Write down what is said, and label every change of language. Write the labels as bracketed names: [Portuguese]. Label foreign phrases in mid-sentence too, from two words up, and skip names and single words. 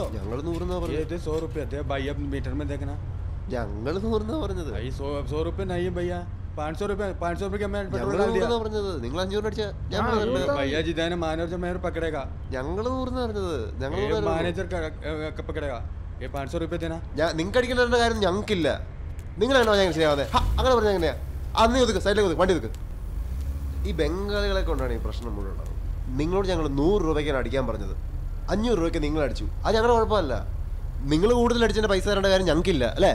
[Malayalam] ഞങ്ങൾ 100 [Hindi] ये 100 रुपये थे भाई, अब मीटर में देखना. [Malayalam] ഞങ്ങൾ 100 പറഞ്ഞത്. [Hindi] भाई 100 रुपये नहीं भैया, 500 रुपये का मैं पेट्रोल डाल दिया. [Malayalam] നിങ്ങൾ 500 അടിച്ചാ [Hindi] भैया जी देने मैनेजर मेरे पकड़ेगा. [Malayalam] ഞങ്ങൾ 100 പറഞ്ഞത്. ഞങ്ങൾ [Hindi] मैनेजर का पकड़ेगा. ये 500 रुपये देना. [Malayalam] നിങ്ങൾക്ക് അടിക്കേണ്ട കാര്യം ഞങ്ങൾക്കില്ല. നിങ്ങളാണോ ഞങ്ങൾ ശരിയാവാതെ? അങ്ങനെ പറഞ്ഞാൽ എങ്ങനെയാ? അന്ന് ഒതുക്ക്, സൈഡിലേക്ക് ഒതുക്ക്, വണ്ടി ഒതുക്ക്. ഈ ബംഗാളികളെ കൊണ്ടാണ് ഈ പ്രശ്നം മുഴുവൻ ഉണ്ടാവും. നിങ്ങളോട് ഞങ്ങൾ 100 രൂപയ്ക്കാണ് അടിക്കാൻ പറഞ്ഞത്, 500 രൂപയ്ക്ക് നിങ്ങൾ അടിച്ചു. അത് ഞങ്ങളുടെ കുഴപ്പമല്ല. നിങ്ങൾ കൂടുതൽ അടിച്ചതിന്റെ പൈസ തരേണ്ട കാര്യം ഞങ്ങൾക്കില്ല അല്ലേ